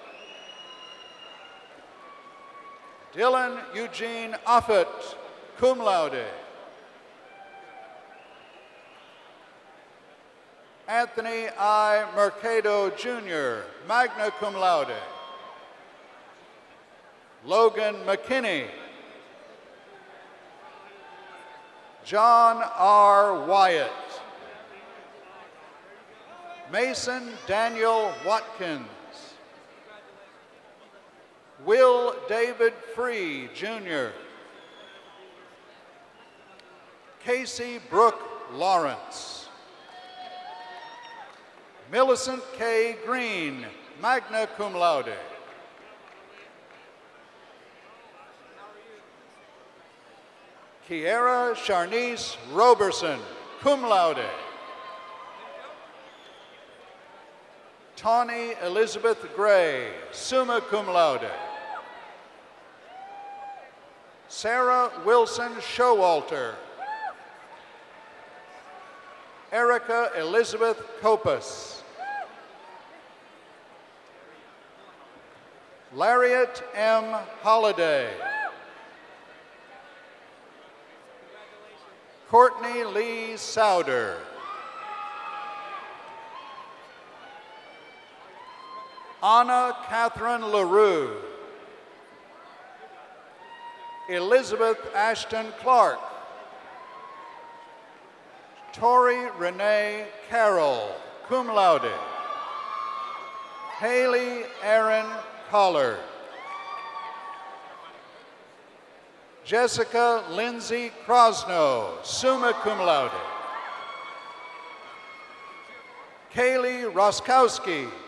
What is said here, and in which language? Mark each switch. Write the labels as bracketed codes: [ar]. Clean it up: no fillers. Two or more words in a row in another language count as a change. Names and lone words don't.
[en] Dylan Eugene Offit, [la] cum laude. [en] Anthony I. Mercado Jr., [la] magna cum laude. [en] Logan McKinney. John R. Wyatt. Mason Daniel Watkins. Will David Free, Jr. Casey Brooke Lawrence. Millicent K. Green, [la] magna cum laude. [en] Kiera Charnice Roberson, [la] cum laude. [en] Tawny Elizabeth Gray, [la] summa cum laude. [en] Sarah Wilson Showalter. Erica Elizabeth Copas. Lariat M. Holliday. Courtney Lee Souder. Anna Catherine LaRue. Elizabeth Ashton Clark. Tori Renee Carroll, [la] cum laude. [en] Haley Aaron Collar. Jessica Lindsay Crosno, [la] summa cum laude. [en] Kaylee Roskowski.